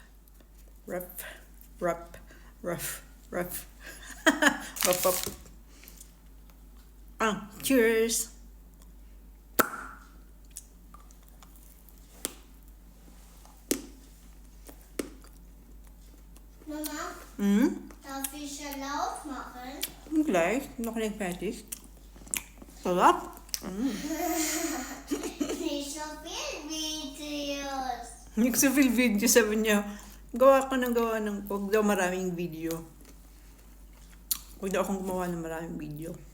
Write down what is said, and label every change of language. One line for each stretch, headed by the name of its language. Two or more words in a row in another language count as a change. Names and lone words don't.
English: Cheers!
German: Mama, darf ich ja laut machen? Gleich, noch ein fertig. Sarap! Nicht so viel Videos.
Filipino: Hindi ko sa feel video, sabi niya, gawa ng huwag daw maraming video. Huwag daw akong gumawa ng maraming video.